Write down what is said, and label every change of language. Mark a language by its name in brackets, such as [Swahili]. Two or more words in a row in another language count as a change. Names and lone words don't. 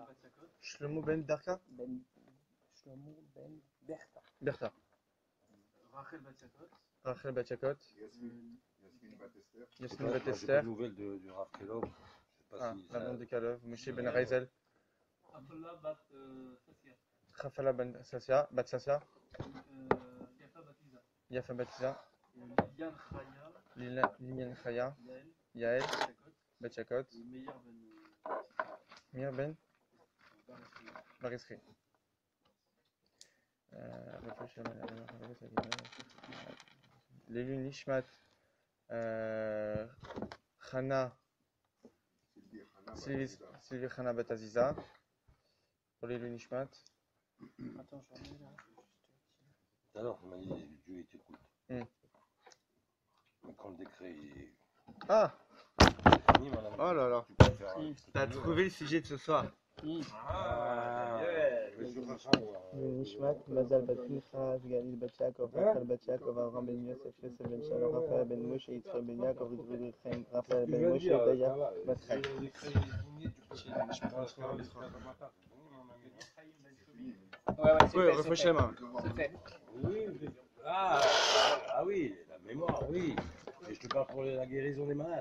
[French] Shlomo ben Darka Shlomo ben Berta. Berta. Rachel Batchakot. Yasmin Bat J'ai pas Esther. de nouvelles du Rav Kelov. Je sais pas Ah, si la ça- blonde de Kalov. Moshe ben Raizel. Abdullah bat Sassia. Rafala ben Sassia. Bat Sassia. Yafa Batiza. Yafa Batiza. Lilian Khaya. Lilian Chaya. Yael. Yael. Shakot. Batchakot. Et Meir ben Mir ben Barisri. [Hebrew] Barisri. לעילוי נשמת. [French] Chana. Sylvie Chana Bataziza. Pour [Hebrew] לעילוי נשמת. [French] Attends, je remets là. Tout à l'heure, tu m'as dit Dieu t'écoute. Hmm. Mais quand le décret est Ah! fini, madame, Oh là là. tu peux faire. T'as trouvé le sujet de ce soir. Nishmat, Mazal bat Mincha, Galil bat Yaakov, Rachel bat Yaakov, Avram ben Yosef, Yosef ben Shalom, Raphaël ben Moshe, Yitzchak ben Yaakov, Rizvi ben Chaim, Raphaël ben Moshe, Daya bat Chaim. Oui, réfléchis-moi. C'est fait. Oui, oui, la mémoire, oui. Et je te parle pour la guérison des malades.